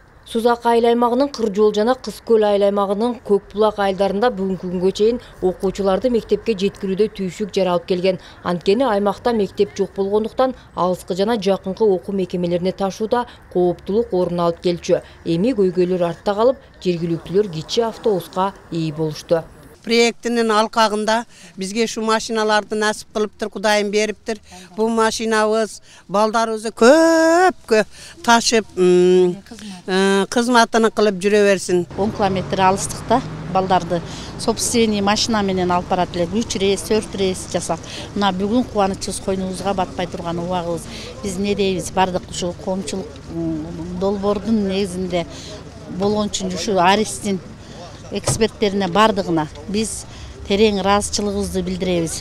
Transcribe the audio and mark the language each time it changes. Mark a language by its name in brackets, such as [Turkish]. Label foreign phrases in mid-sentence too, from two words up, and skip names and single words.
[Kyrgyz] Сузак айыл аймагынын Кыржол жана Кыз Көл айыл аймагынын Көк Булак айылдарында бүгүнкү күнгө чейин окуучуларды мектепке жеткирүүдө түйшүк жаралып келген. Анткени аймакта мектеп жок болгондуктан алыскы жана жакынкы окуу мекемелерине ташууда кооптулук орун алып келчү. Эми көйгөйлөр артта калып, жергиликтүүлөр кичи автобуска ээ болушту. Проектинин алкагында бизге шу машиналарды насип кылыптыр, Кудайым бериптир. Бу машинабыз балдарыбызды көп ташып кызматын кылып жүреверсин. 10 kilometre alыстыкта балдарды [Russian] собственный машина [Kyrgyz] менен алып барат элек 3 рейс 4 рейс жасап. Мына бүгүн кубанычыбыз койнубузга батпай турган убагыбыз. Биз не дейбиз, бардык ушу коомчулук долбоордун негизинде болгон үчүн ушу Аристин эксперттерине бардыгына биз терең ыраазычылыгыбызды билдиребиз.